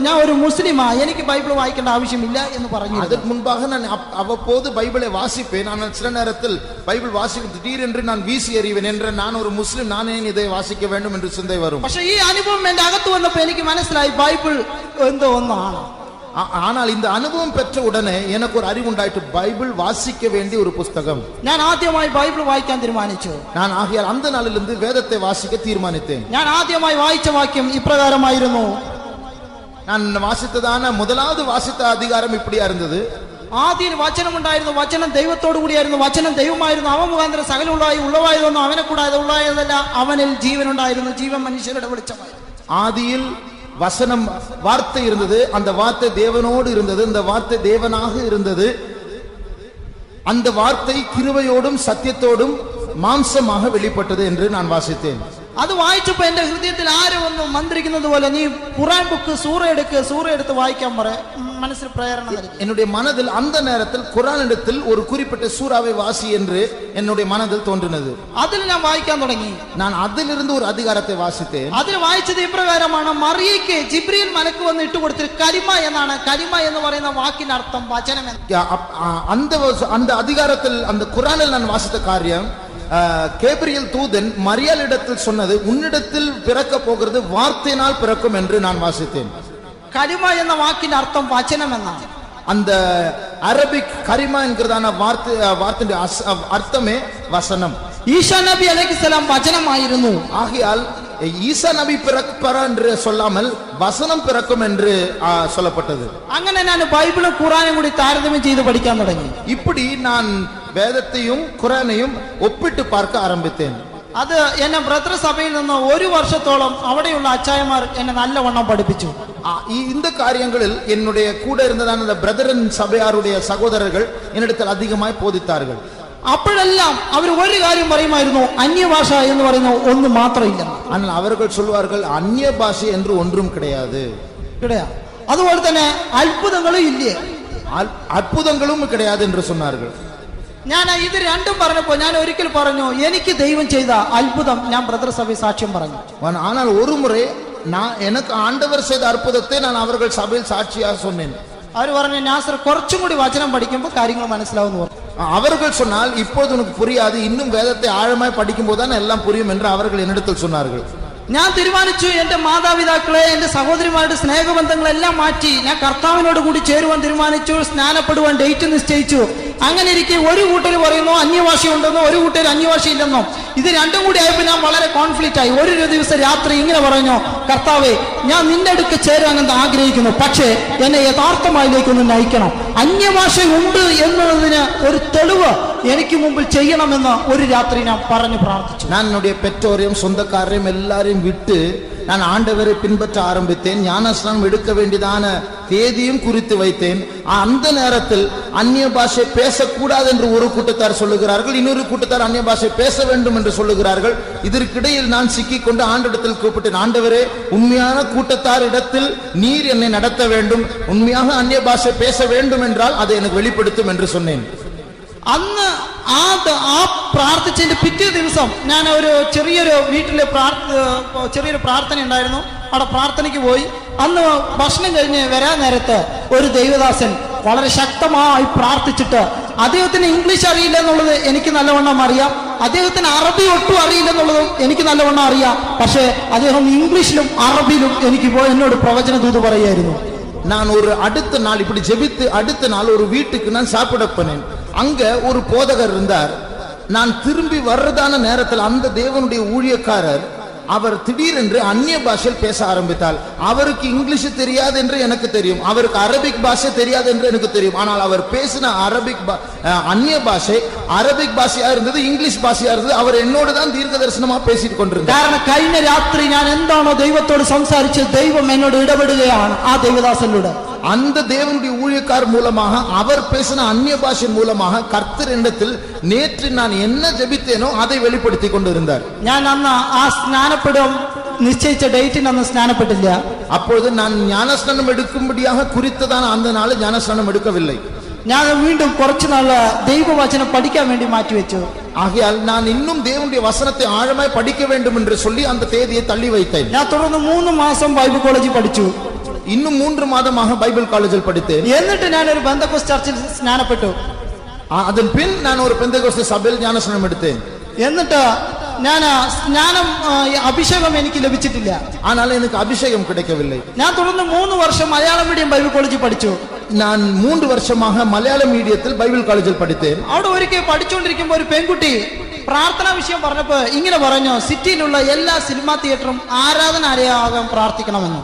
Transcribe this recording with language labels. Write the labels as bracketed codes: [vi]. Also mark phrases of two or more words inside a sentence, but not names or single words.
[ml] ഞാൻ ഒരു മുസ്ലിമാ, എനിക്ക് ബൈബിൾ വായിക്കേണ്ട ആവശ്യമില്ല എന്ന് പറഞ്ഞു. [ta] அதற்கு முன்பாக நான் அவ்வப்போது பைபிளை வாசிப்பேன். ஆனால் சில நேரத்தில் பைபிள் வாசிக்க திடீரென்று நான் வீசி எறிவேன் என்ற நான் ஒரு முஸ்லிம், நானே இதை வாசிக்க வேண்டும் என்று சிந்தை வரும். [ml] പക്ഷേ ഈ അനുഭവം എന്റെ അകത്ത് വന്നപ്പോൾ എനിക്ക് മനസ്സിലായി ബൈബിൾ എന്തോ ഒന്നാണ്. [ta] ஆனால் இந்த அனுபவம் பெற்ற உடனே எனக்கு ஒரு அறிவு உண்டாயிட்டு, பைபிள் வாசிக்க வேண்டிய ஒரு புஸ்தகம். [ml] ഞാൻ ആദ്യമായി ബൈബിൾ വായിക്കാൻ തീരുമാനിച്ചു. [ta] நான் ஆகையால் அந்த நாளிலிருந்து வேதத்தை வாசிக்க தீர்மானித்தேன். [ml] ഞാൻ ആദ്യമായി വായിച്ച വാക്യം ഇപ്രകാരമായിരുന്നു. [ta] நான் வாசித்ததான முதலாவது வாசித்த அதிகாரம் இப்படியா இருந்தது. [ml] ആദ്യം വചനം ഉണ്ടായിരുന്നു, വചനം ദൈവത്തോടു കൂടിയായിരുന്നു, വചനം ദൈവമായിരുന്നു, അവൻ മുഖാന്തരം സകലം ഉള്ളവായതൊന്നും അവനെ കൂടാതെ ഉള്ളായതല്ല, അവനിൽ ജീവൻ ഉണ്ടായിരുന്നു, ജീവൻ മനുഷ്യരുടെ വെളിച്ചമായിരുന്നു. [ta] ஆதியில் வசனம் வார்த்தை இருந்தது, அந்த வார்த்தை தேவனோடு இருந்தது, அந்த வார்த்தை தேவனாக இருந்தது. அந்த வார்த்தை கிருபையோடும் சத்தியத்தோடும் மாம்சமாக வெளிப்பட்டது என்று நான் வாசித்தேன். [ml] അത് വായിച്ചപ്പോ എന്റെ ഹൃദയത്തിൽ ആരും ഒന്ന് മന്ത്രിക്കുന്നത് പോലെ, നീ ഖുർആൻ ബുക്ക് സൂറ എടുത്ത് വായിക്കാൻ പറ, മനസ്സിൽ പ്രേരണ നൽകി. [ta] என்னுடைய மனதில் அந்த நேரத்தில் குர்ஆன் இடத்தில் ஒரு குறிப்பிட்ட சூறாவை வாசி என்று என்னுடைய மனதில் தோன்றினது. [ml] അതിൽ ഞാൻ വായിക്കാൻ തുടങ്ങി. [ta] நான் அதிலிருந்து ஒரு அதிகாரத்தை வாசித்தேன். [ml] അതിൽ വായിച്ചത് ഇപ്രകാരമാണ്. മറിയയ്ക്ക് ജിബ്രീൽ മലക്ക് വന്ന് ഇട്ടുകൊടുത്തത് കലിമ എന്നാണ്. കലിമ എന്ന് പറയുന്ന വാക്കിന്റെ അർത്ഥം വചനം എന്ന്. [ta] அந்த அதிகாரத்தில் அந்த குர்ஆனில் நான் வாசித்த காரியம், கேப்ரியல் தூதன் மரியாளிடத்தில் சொன்னது, உன்னிடத்தில் பிறக்க போகிறது வார்த்தையினால் பிறக்கும் என்று நான் வாசித்தேன். கலிம என்ற வாக்கின் அர்த்தம் வசனம் എന്നാണ്. அந்த அரபிக் கரிமா என்கிறதான வார்த்தை அர்த்தமே வசனம். ஈசா நபி அலைஹிஸ்ஸலாம் வசனமாയിരുന്നു. ஆகையால் ஈசா நபி பிறப்பார் என்று சொல்லாமல் வசனம் பிறக்கும் என்று சொல்லப்பட்டது. [ml] അങ്ങനെ ഞാൻ ബൈബിളും ഖുർആനും കൂടി താരതമ്യം ചെയ്ത് പഠിക്കാൻ തുടങ്ങി. [ta] இப்படி நான் வேதத்தையும் குர்ஆனையும் ஒப்பிட்டு பார்க்க ஆரம்பித்தேன். [ml] അത് എന്നെ ബ്രദർ സഭയിൽ നിന്ന് ഒരു വർഷത്തോളം അവിടെയുള്ള അച്ചായമാർ എന്നെ നല്ലവണ്ണം പഠിപ്പിച്ചു. [ta] இந்த காரியங்களில் என்னுடைய கூட இருந்ததான அந்த பிரதரன் சபையாருடைய சகோதரர்கள் என்னிடத்தில் அதிகமாய் போதித்தார்கள். [ml] അപ്പോഴെല്ലാം അവർ ഒരു കാര്യം പറയുമായിരുന്നു, അന്യഭാഷ എന്ന് പറയുന്ന ഒന്ന് മാത്രമില്ല. [ta] ஆனால் அவர்கள் சொல்வார்கள், அந்நிய பாஷை என்று ஒன்றும் கிடையாது. [ml] അതുപോലെ തന്നെ അത്ഭുതങ്ങളും ഇല്ലേ, [ta] அற்புதங்களும் கிடையாது என்று சொன்னார்கள். [ml] ഞാൻ ഇത് രണ്ടും പറഞ്ഞപ്പോ ഞാൻ ഒരിക്കൽ പറഞ്ഞു, എനിക്ക് ദൈവം ചെയ്ത അത്ഭുതം ഞാൻ ബ്രദർ സഭ സാക്ഷ്യം പറഞ്ഞു. [ta] ஆனால் ஒரு முறை நான் எனக்கு ஆண்டவர் செய்த அற்புதத்தை நான் அவர்கள் சபையில் சாட்சியாக சொன்னேன். [ml] അവർ പറഞ്ഞു, നാസർ കുറച്ചും കൂടി വചനം പഠിക്കുമ്പോൾ കാര്യങ്ങൾ മനസ്സിലാവുന്നു പറഞ്ഞു. [ta] அவர்கள் சொன்னால் இப்போது உனக்கு புரியாது, இன்னும் வேதத்தை ஆழமாய் படிக்கும் போதுதான் எல்லாம் புரியும் என்று அவர்கள் என்னிடத்தில் சொன்னார்கள். [ml] ഞാൻ തീരുമാനിച്ചു, എന്റെ മാതാപിതാക്കളെ, എന്റെ സഹോദരിമാരുടെ സ്നേഹബന്ധങ്ങളെല്ലാം മാറ്റി ഞാൻ കർത്താവിനോട് കൂടി ചേരുവാൻ തീരുമാനിച്ചു. സ്നാനപ്പെടുവാൻ ഡേറ്റ് നിശ്ചയിച്ചു. അങ്ങനെ ഇരിക്കെ ഒരു കൂട്ടർ പറയുന്നു അന്യഭാഷ ഉണ്ടെന്നോ, ഒരു കൂട്ടർ അന്യഭാഷ ഇല്ലെന്നോ. ഇത് രണ്ടും കൂടി ആയപ്പോൾ ഞാൻ വളരെ കോൺഫ്ലിക്റ്റ് ആയി. ഒരു ദിവസം രാത്രി ഇങ്ങനെ പറഞ്ഞു, കർത്താവേ, ഞാൻ നിന്റെ അടുക്ക് ചേരാനെന്ന് ആഗ്രഹിക്കുന്നു, പക്ഷേ എന്നെ യഥാർത്ഥമായിലേക്കൊന്ന് നയിക്കണം. അന്യഭാഷ ഉണ്ട് എന്നതിന് ഒരു തെളിവ് എനിക്ക് മുമ്പിൽ ചെയ്യണമെന്ന് ഒരു രാത്രി ഞാൻ പറഞ്ഞു പ്രാർത്ഥിച്ചു. [ta] நான் என்னுடைய பெற்றோரையும் சொந்தக்காரரையும் எல்லாரையும் விட்டு நான் ஆண்டவரை பின்பற்ற ஆரம்பித்தேன். ஞானஸ்நானம் எடுக்க வேண்டியதான தேதியும் குறித்து வைத்தேன். அந்த நேரத்தில் அந்நிய பாஷை பேசக்கூடாது என்று ஒரு கூட்டத்தார் சொல்லுகிறார்கள், இன்னொரு கூட்டத்தார் அந்நிய பாஷை பேச வேண்டும் என்று சொல்லுகிறார்கள். இதற்கிடையில் நான் சிக்கிக் கொண்டு ஆண்டவரிடத்தில் கூப்பிட்டேன், ஆண்டவரே, உண்மையான கூட்டத்தார் இடத்தில் நீர் என்னை நடத்த வேண்டும், உண்மையாக அந்நிய பாஷை பேச வேண்டும் என்றால் அதை எனக்கு வெளிப்படுத்தும் என்று சொன்னேன். [ml] അന്ന് ആ പ്രാർത്ഥിച്ചതിന്റെ പിറ്റേ ദിവസം ഞാൻ ഒരു ചെറിയൊരു വീട്ടിലെ ചെറിയൊരു പ്രാർത്ഥന ഉണ്ടായിരുന്നു. അവിടെ പ്രാർത്ഥനയ്ക്ക് പോയി. അന്ന് ഭക്ഷണം കഴിഞ്ഞ് വരാൻ നേരത്ത് ഒരു ദൈവദാസൻ വളരെ ശക്തമായി പ്രാർത്ഥിച്ചിട്ട്, അദ്ദേഹത്തിന് ഇംഗ്ലീഷ് അറിയില്ല എന്നുള്ളത് എനിക്ക് നല്ലവണ്ണം അറിയാം, അദ്ദേഹത്തിന് അറബി ഒട്ടും അറിയില്ലെന്നുള്ളതും എനിക്ക് നല്ലവണ്ണം അറിയാം. പക്ഷേ അദ്ദേഹം ഇംഗ്ലീഷിലും അറബിയിലും എനിക്ക് എന്നോട് പ്രവചന ദൂത് പറയുമായിരുന്നു. [ta] நான் ஒரு அடுத்த நாள் இப்படி ஜெபித்து அடுத்த நாள் ஒரு வீட்டுக்கு நான் சாப்பிட போனேன். அங்க ஒரு போதகர் இருந்தார். நான் திரும்பி வர்றதான நேரத்தில் அந்த தேவனுடைய ஊழியக்காரர் அவர் திடீரென்று அந்நிய பாஷையில் பேச ஆரம்பித்தார். அவருக்கு இங்கிலீஷ் தெரியாது என்று எனக்கு தெரியும், அவருக்கு அரபிக் பாஷை தெரியாது என்று எனக்கு தெரியும். ஆனால் அவர் பேசின அந்நிய பாஷை அரபிக் பாஷையா இருந்தது, இங்கிலீஷ் பாஷையா இருந்தது. அவர் என்னோடு தான் தீர்க்க தரிசனமா பேசிட்டு கொண்டிருந்தார். [ml] കാരണം കഴിഞ്ഞ രാത്രി ഞാൻ എന്താണോ ദൈവത്തോട് സംസാരിച്ചത്, ദൈവം എന്നോട് ഇടപെടുകയാണ് ആ ദൈവദാസനിലൂടെ. [ta] அந்த தேவனுடைய ஊழியக்கார் மூலமாக அவர் பேசின அந்நிய பாஷை மூலமாக கர்த்தர் இடத்தில் நேற்று நான் என்ன ஜெபித்தேனோ அதை வெளிப்படுத்தி கொண்டிருந்தார். [ml] ഞാൻ അന്ന് ആ സ്നാനപ്പെടും നിശ്ചയിച്ച ഡേറ്റിന് അന്ന് സ്നാനപ്പെട്ടില്ല. [ta] அப்பொழுது நான் ஞானஸ்நானம் எடுக்கும்படியாக குறித்ததான அந்த நாள் ஞானஸ்நானம் எடுக்கவில்லை. [ml] ഞാൻ വീണ്ടും കുറച്ചു നാൾ ദൈവവചനം പഠിക്കാൻ വേണ്ടി മാറ്റിവെച്ചു. [ta] ஆகையால் நான் இன்னும் தேவனுடைய வசனத்தை ஆழமாய் படிக்க வேண்டும் என்று சொல்லி அந்த தேதியை தள்ளி வைத்தேன். [ml] ഞാൻ തുടർന്ന് 3 മാസം ബൈബിൾ കോളേജിൽ പഠിച്ചു. [ta] இன்னும் 3 மாதமாக பைபிள் காலேஜில் படித்தேன். [ml] എന്നിട്ട് ഞാൻ ഒരു പെന്തക്കോസ്ത് ചർച്ചിൽ സ്നാനപ്പെട്ടു. [ta] அதன் பின் நான் ஒரு பெந்தகோஸ்து சபையில் ஞானஸ்நானம் எடுத்தேன். [ml] എന്നിട്ട് ഞാൻ സ്നാനം അഭിഷേകം എനിക്ക് ലഭിച്ചിട്ടില്ല. [ta] ஆனால் எனக்கு அபிஷேகம் கிடைக்கவில்லை. [ml] ഞാൻ തുടർന്ന് 3 വർഷം മലയാളം മീഡിയം ബൈബിൾ കോളേജിൽ പഠിച്ചു. [ta] நான் 3 வருஷமாக மலையாள மீடியத்தில் பைபிள் காலேஜில் படித்தேன். [ml] അവിടെ ഒരിക്കൽ പഠിച്ചുകൊണ്ടിരിക്കുമ്പോൾ ഒരു പെൺകുട്ടി പ്രാർത്ഥനാ വിഷയം പറഞ്ഞപ്പോ ഇങ്ങനെ പറഞ്ഞു, സിറ്റിയിലുള്ള എല്ലാ സിനിമാ തിയേറ്ററും ആരാധനാലയമാകാൻ പ്രാർത്ഥിക്കണമെന്ന്.